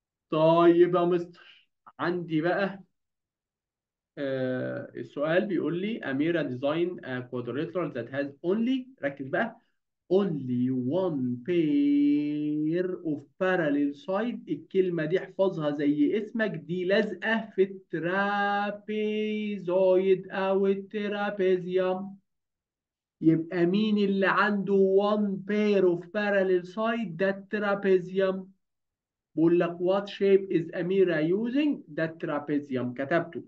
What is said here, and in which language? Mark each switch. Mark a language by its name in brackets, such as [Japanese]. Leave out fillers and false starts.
[Arabic] طيب يا مستر، عندي بقى السؤال بيقول لي أميرة [English] design a quadrilateral that has only، [Arabic] ركز بقى، [English] only one pair of parallel side. [Arabic] الكلمة دي احفظها زي اسمك، دي لازقة في الترابيزويد أو الترابيزيوم. يبقى مين اللي عنده [English] one pair of parallel side؟ [Arabic] ده الترابيزيوم. بقول لك [English] what shape is أميرة using؟ [Arabic] ده الترابيزيوم كتبته.